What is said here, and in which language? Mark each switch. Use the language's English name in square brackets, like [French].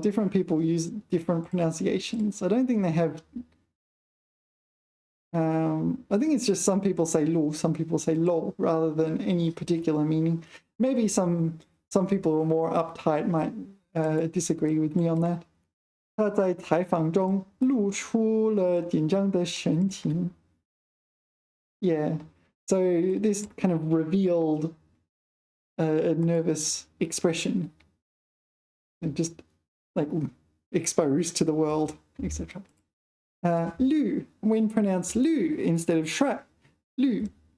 [English] Different people use different pronunciations. I don't think they have... I think it's just some people say lu, some people say lo, rather than any particular meaning. Maybe some people who are more uptight might disagree with me on that. [Chinese] 他在采访中露出了紧张的神情. [English] Yeah, so this kind of revealed a nervous expression, and just like exposed to the world, etc. 率 when pronounced 率 instead of 率 率.